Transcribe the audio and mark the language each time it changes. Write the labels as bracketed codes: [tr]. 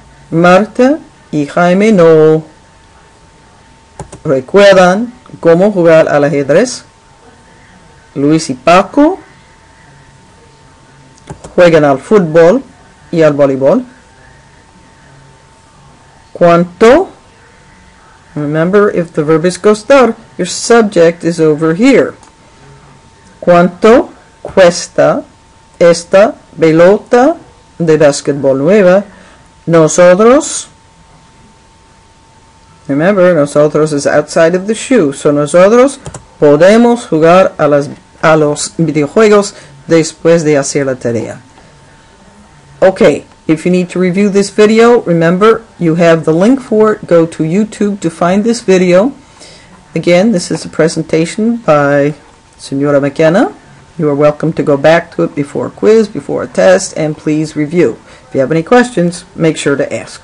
[es] Marta y Jaime no recuerdan cómo jugar al ajedrez. Luis y Paco juegan al fútbol y al voleibol. ¿Cuánto? [en] Remember, if the verb is costar, your subject is over here. [es] ¿Cuánto cuesta esta pelota de básquetbol nueva? Nosotros, [en] remember, [es] nosotros [en] is outside of the shoe, so [es] nosotros podemos jugar a los videojuegos después de hacer la tarea. [en] Okay, if you need to review this video, remember, you have the link for it. Go to YouTube to find this video. Again, this is a presentation by Senora McKenna. You are welcome to go back to it before a quiz, before a test, and please review. If you have any questions, make sure to ask.